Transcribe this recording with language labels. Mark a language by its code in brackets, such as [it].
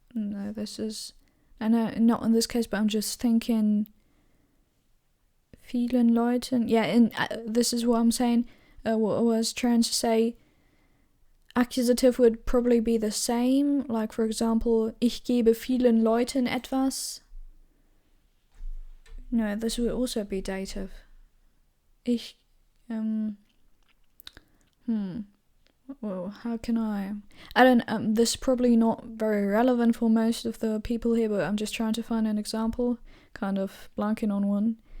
[en] No, this is, I know, not in this case, but I'm just thinking [de] vielen Leuten. [en] Yeah, this is what I'm saying. What I was trying to say, accusative would probably be the same. Like, for example, [de] ich gebe vielen Leuten etwas. [en] No, this would also be dative. Ich, well, how can I don't, this is probably not very relevant for most of the people here, but I'm just trying to find an example, kind of blanking on one.